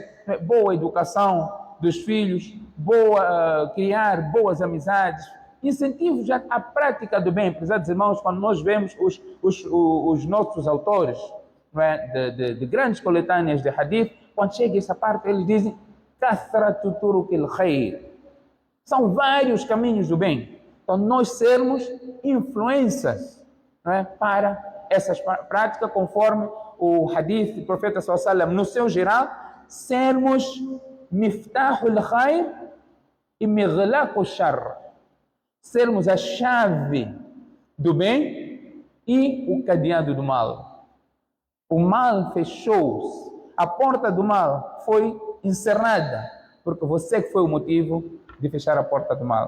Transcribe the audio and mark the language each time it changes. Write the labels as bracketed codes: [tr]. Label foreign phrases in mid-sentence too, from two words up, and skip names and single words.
[pt] Boa educação dos filhos, criar boas amizades, incentivos à prática do bem. Prezados irmãos, quando nós vemos os nossos autores, não é, de grandes coletâneas de hadith, quando chega essa parte, eles dizem [ar] كثرة طرق الخير. [pt] São vários caminhos do bem. Então, nós sermos influências, não é, para essas práticas, conforme o hadith do profeta [ar] صلى الله عليه وسلم, [pt] no seu geral, sermos [ar] مفتاح الخير [pt] e [ar] مغلاق الشر. [pt] Sermos a chave do bem e o cadeado do mal. O mal fechou-se, a porta do mal foi encerrada, porque você que foi o motivo de fechar a porta do mal.